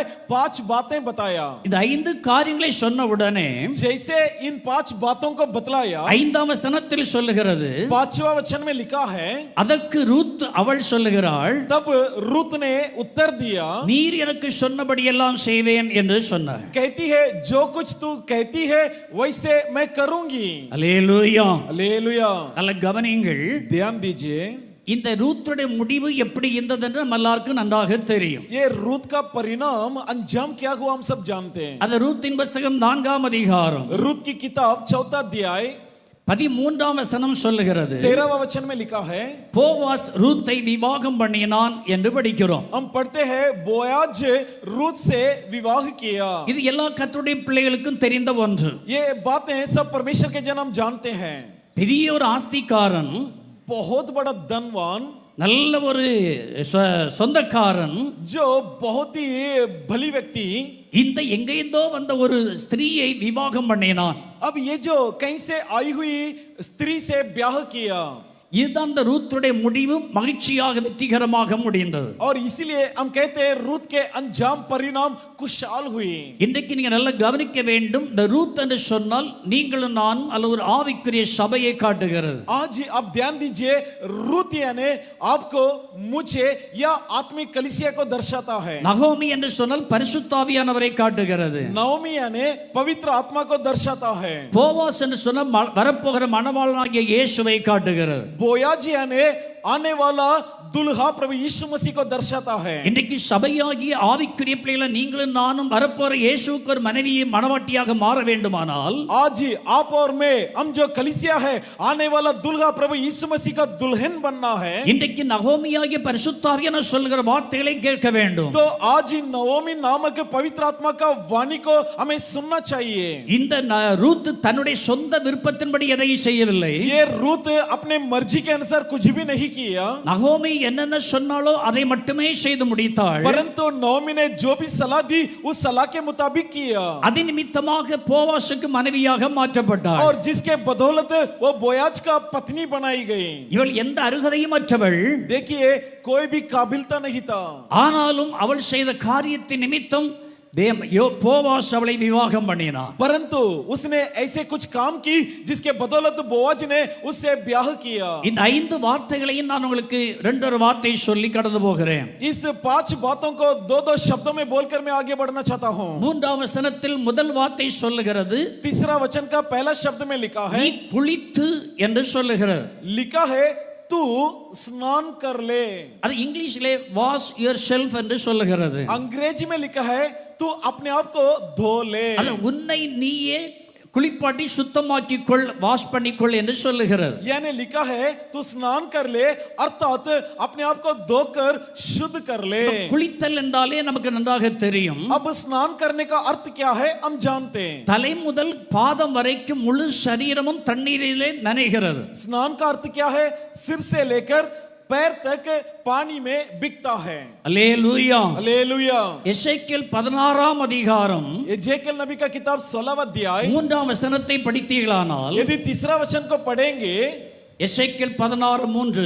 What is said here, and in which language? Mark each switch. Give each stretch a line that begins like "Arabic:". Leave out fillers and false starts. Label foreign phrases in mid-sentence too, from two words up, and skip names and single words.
Hindi: 5 बातें बताया.
Tamil: இந்த 5 காரியங்களை சொன்ன உடனே
Hindi: जैसे इन 5 बातों को बतलाया
Tamil: 5ஆம் வசனத்தில் சொல்லுகிறது,
Hindi: 5वां वचन में लिखा है,
Tamil: அதற்கு ரூத் அவள் சொல்லுகிறாள்,
Hindi: तब रूत ने उत्तर दिया,
Tamil: நீர் எனக்கு சொன்னபடியெல்லாம் செய்வேன் என்று சொன்னார்.
Hindi: कहती है जो कुछ तू कहती है वैसे मैं करूंगी.
Tamil: அல்லேலூயா.
Hindi: हालेलुया.
Tamil: நல்ல கவனியுங்கள்.
Hindi: ध्यान दीजिए.
Tamil: இந்த ரூத்துடைய முடிவு எப்படி இருந்தது என்று நம்ம எல்லாருக்கும் நன்றாக தெரியும்.
Hindi: ये रूत का परिणाम अंजाम क्या हुआ हम सब जानते हैं.
Tamil: அந்த ரூத்தின் புத்தகம் 4ஆம் அதிகாரம்
Hindi: रूत की किताब 4था अध्याय
Tamil: 13ஆம் வசனம் சொல்லுகிறது,
Hindi: 13वां वचन में लिखा है,
Tamil: போவாஸ் ரூத்தை விவாகம் பண்ணினான் என்று படிக்கிறோம்.
Hindi: हम पढ़ते हैं बोयाज रूत से विवाह किया.
Tamil: இது எல்லா கர்த்தருடைய பிள்ளைகளுக்கும் தெரிந்த ஒன்று.
Hindi: ये बातें सब परमेश्वर के जन हम जानते हैं.
Tamil: பெரிய ஒரு ஆஸ்திக்காரன்,
Hindi: बहुत बड़ा धनवान,
Tamil: நல்ல ஒரு சொந்தக்காரன்,
Hindi: जो बहुत ही भली व्यक्ति,
Tamil: இந்த எங்கேந்தோ வந்த ஒரு ஸ்திரீயை விவாகம் பண்ணினான்.
Hindi: अब ये जो कहीं से आई हुई स्त्री से ब्याह किया.
Tamil: இதுதான் இந்த ரூத்துடைய முடிவு மகிழ்ச்சியாக வெற்றிகரமாக முடிந்தது.
Hindi: और इसीलिए हम कहते हैं रूत के अंजाम परिणाम कुशल हुई.
Tamil: இன்றைக்கு நீங்க நல்லா கவனிக்க வேண்டும். இந்த ரூத் என்று சொன்னால் நீங்களும் நான் அல்ல ஒரு ஆவிக்குரிய சபையை காட்டுகிறது.
Hindi: आज आप ध्यान दीजिए, रूत यानी आपको, मुझे या आत्मिक कलीसिया को दर्शाता है.
Tamil: நகோமி என்று சொன்னால் பரிசுத்த ஆவியானவரை காட்டுகிறது.
Hindi: नवमी यानी पवित्र आत्मा को दर्शाता है.
Tamil: போவாஸ் என்று சொன்னால் வரப்போகிற மணவாளனாகிய இயேசுவை காட்டுகிறது.
Hindi: बोयाजी यानी आने वाला दुल्हा प्रभु यीशु मसीह को दर्शाता है.
Tamil: இன்றைக்கு சபையாகிய ஆவிக்குரிய பிள்ளைகளை நீங்களும் நானும் வரப்போற இயேசுவுக்கு ஒரு மனைவியை மணவாட்டியாக மாற வேண்டுமானால்
Hindi: आज आप और मैं, हम जो कलीसिया है, आने वाला दुल्हा प्रभु यीशु मसीह का दुल्हन बनना है.
Tamil: இன்றைக்கு நகோமியாகிய பரிசுத்த ஆவியானவர் சொல்லுகிற வார்த்தைகளை கேட்க வேண்டும்.
Hindi: तो आज नवमी नामक पवित्र आत्मा का वाणी को हमें सुनना चाहिए.
Tamil: இந்த ரூத் தன்னுடைய சொந்த விருப்பத்தின்படி எதையும் செய்யவில்லை.
Hindi: ये रूत अपने मर्जी के अनुसार कुछ भी नहीं किया.
Tamil: நகோமி என்னென்ன சொன்னாலோ அதை மட்டுமே செய்து முடித்தாள்.
Hindi: परंतु नवमी ने जो भी सलाह दी उस सलाह के मुताबिक किया.
Tamil: அது நிமித்தமாக போவாசுக்கு மனைவியாக மாற்றப்பட்டாள்.
Hindi: और जिसके बदौलत वो बोयाज का पत्नी बनाई गई.
Tamil: இவள் எந்த அருகதையும் அற்றவள்.
Hindi: देखिए कोई भी काबिलता नहीं था.
Tamil: ஆனாலும் அவள் செய்த காரியத்தின் நிமித்தம் போவாஸ் அவளை விவாகம் பண்ணினான்.
Hindi: परंतु उसने ऐसे कुछ काम की जिसके बदौलत बोआज ने उससे ब्याह किया.
Tamil: இந்த 5 வார்த்தைகளையும் நான் உங்களுக்கு 2 வார்த்தை சொல்லி கடந்து போகிறேன்.
Hindi: इस 5 बातों को 2 शब्दों में बोलकर मैं आगे बढ़ना चाहता हूं.
Tamil: 3ஆம் வசனத்தில் முதல் வார்த்தை சொல்லுகிறது,
Hindi: तीसरा वचन का पहला शब्द में लिखा है,
Tamil: நீ குளித்து என்று சொல்லுகிறது.
Hindi: लिखा है तू स्नान कर ले.
Tamil: அது இங்கிலீஷிலே
English: wash yourself
Tamil: என்று சொல்லுகிறது.
Hindi: अंग्रेजी में लिखा है तू अपने आप को धो ले.
Tamil: அது உன்னை நீயே குளிப்பாட்டி சுத்தமாக்கிக் கொள், வாஷ் பண்ணிக்கொள் என்று சொல்லுகிறது.
Hindi: यानी लिखा है तू स्नान कर ले, अर्थात अपने आप को धोकर शुद्ध कर ले.
Tamil: குளித்தல் என்றாலே நமக்கு நன்றாக தெரியும்.
Hindi: अब स्नान करने का अर्थ क्या है हम जानते हैं.
Tamil: தலை முதல் பாதம் வரைக்கும் முழு சரீரமும் தண்ணீரிலே நனைகிறது.
Hindi: स्नान का अर्थ क्या है? सिर से लेकर पैर तक पानी में बिकता है.
Tamil: அல்லேலூயா.
Hindi: हालेलुया.
Tamil: எசேக்கியேல் 16ஆம் அதிகாரம்
Hindi: एजेकियल नबी का किताब 16वां अध्याय
Tamil: 3ஆம் வசனத்தை படித்தீர்களானால்,
Hindi: यदि तीसरा वचन को पढ़ेंगे,
Tamil: எசேக்கியேல் 16:3,